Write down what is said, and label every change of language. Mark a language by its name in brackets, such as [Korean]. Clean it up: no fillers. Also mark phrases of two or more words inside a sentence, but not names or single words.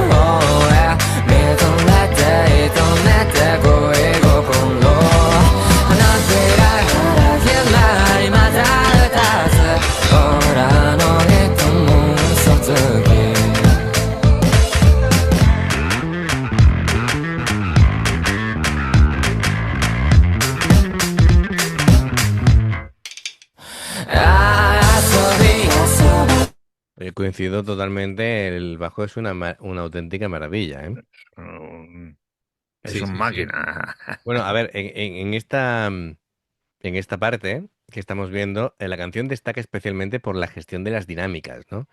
[Japanese] 方へ見とれて射止めて恋心花びらからひらりまた二つ俺の人も嘘つき遊び遊ば [Spanish] Coincido totalmente, el bajo es una auténtica maravilla, ¿eh? Mm, Es Sí, un sí, sí. máquina. Bueno, a ver, en esta parte que estamos viendo, la canción destaca especialmente por la gestión de las dinámicas, ¿no?